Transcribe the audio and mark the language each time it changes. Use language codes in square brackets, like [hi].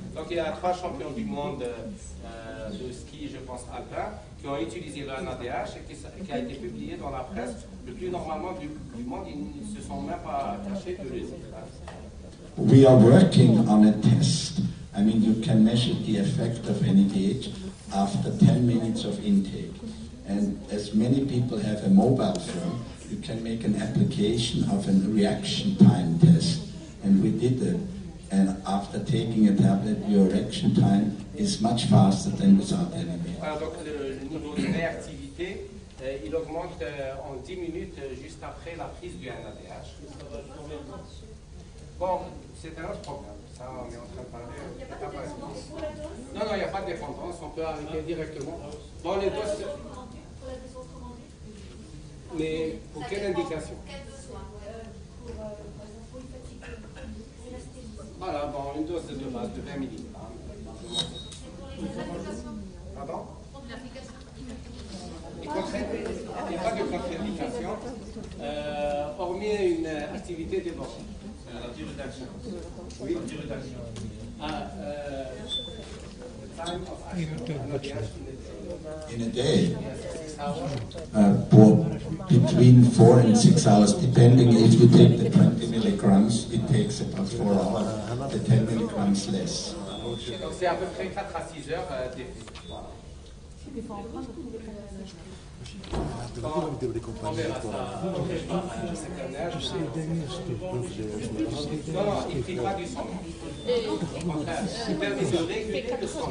[fr] Donc il y a 3 champions du monde de ski, je pense, alpin, qui ont utilisé le NADH et qui a été publié dans la presse le plus normalement du monde. Ils ne se sont même pas cachés de les [en] We are working on a test. I mean, you can measure the effect of NADH after 10 minutes of intake. And as many people have a mobile phone, you can make an application of a reaction time test. And we did it. And after taking a tablet, your reaction time is much faster than without NADH. [fr] Alors, donc le niveau de réactivité il augmente en 10 minutes juste après la prise du NADH. Bon, c'est un autre problème. Ça, on est en train de parler. Non, non, il n'y a pas de dépendance. On peut arrêter directement. Dans les doses. Mais pour quelle indication? Voilà, bon, une dose de base de 20 mg. Pardon? Il n'y a pas de contre-indication, hormis une activité débordante. La durée d'action. Oui, la durée d'action. [en] Time of action. In a day, for between 4 and 6 hours, depending if you take the 20 milligrams, it takes about 4 hours, the 10 milligrams less. [fr] Donc c'est à peu près 4 à 6 heures d'effet. Voilà. On verra ça. Non, non, il ne prie pas du sang. Au contraire, il permet de réguler le sang.